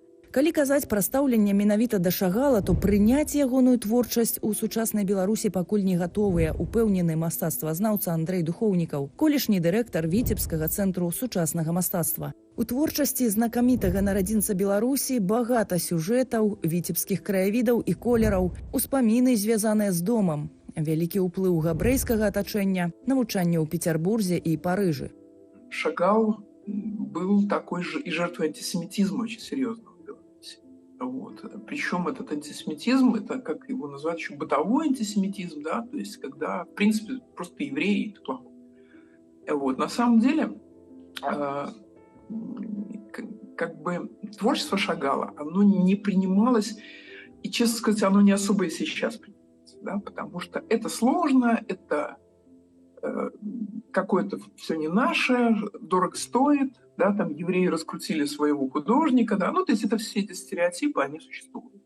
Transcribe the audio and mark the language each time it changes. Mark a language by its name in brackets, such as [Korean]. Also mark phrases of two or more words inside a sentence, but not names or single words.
[Belarusian] Калі казаць пра стаўленне менавіта да Шагала, то прыняць ягоную творчасць у сучаснай Беларусі пакуль не гатовыя, упэўнены мастацтвазнаўца Андрэй Духоўнікаў, колішні дырэктар Віцебскага цэнтру сучаснага мастацтва. У творчасці знакамітага нарадзінца Беларусі багата сюжэтаў, віцебскіх краявідаў і колераў, успаміны, звязаныя з домам, вялікі ўплыў габрэйскага атачэння, навучанне ў Петербурзе і Парыжы. [Russian] Шагал был такой же и жертвой антисемитизма очень серьезного в Беларуси. Причем этот антисемитизм, это, как его назвать, еще бытовой антисемитизм, да, то есть когда, в принципе, просто евреи это плохо. На самом деле, как бы творчество Шагала, оно не принималось, и, честно сказать, оно не особо и сейчас принимается, да, потому что это сложно, это какое-то все не наше, дорого стоит, да, там евреи раскрутили своего художника, да, то есть это все эти стереотипы, они существуют.